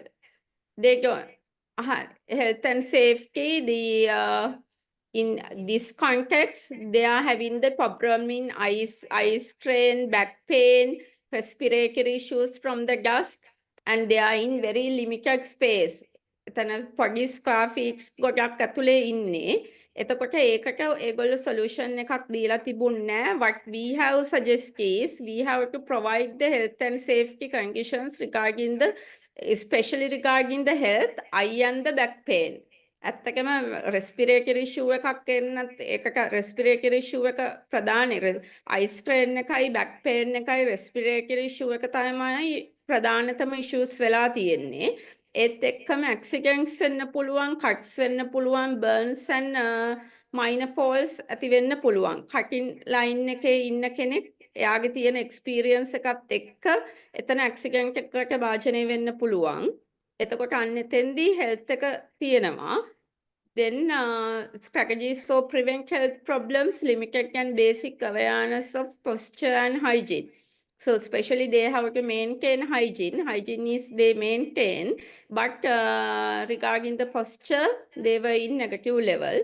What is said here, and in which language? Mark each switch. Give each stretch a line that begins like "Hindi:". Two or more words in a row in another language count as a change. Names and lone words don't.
English: They don't health and safety. In this context, they are having the problem in eye strain, back pain, respiratory issues from the dust, and they are in very limited space.
Sinhala: එතන පොඩි
English: square feet
Sinhala: ගොඩක් ඇතුලේ ඉන්නේ. එතකොට ඒකට ඒගොල්ලෝ solution එකක් දීලා තිබුණේ.
English: What we have suggested is we have to provide the health and safety conditions regarding the, especially regarding the health, eye and the back pain.
Sinhala: ඇත්තකම
English: respiratory issue
Sinhala: එකක් එන්නත් ඒකට
English: respiratory issue
Sinhala: එක ප්‍රධානයි.
English: eye strain
Sinhala: එකයි
English: back pain
Sinhala: එකයි
English: respiratory issue
Sinhala: එක තමයි ප්‍රධානතම issues වෙලා තියෙන්නේ. ඒත් එක්කම accidents වෙන්න පුළුවන්, cuts වෙන්න පුළුවන්,
English: burns and minor falls
Sinhala: ඇති වෙන්න පුළුවන්.
English: cutting line
Sinhala: එකේ ඉන්න කෙනෙක් එයාගේ තියෙන experience එකත් එක්ක එතන accident එකකට භාජනය වෙන්න පුළුවන්. එතකොට අන්න එතෙන්දී health එක තියෙනවා.
English: Then strategies for prevent health problems, limited and basic awareness of posture and hygiene. So especially they have to maintain hygiene. Hygiene is they maintain, but regarding the posture, they were in negative level.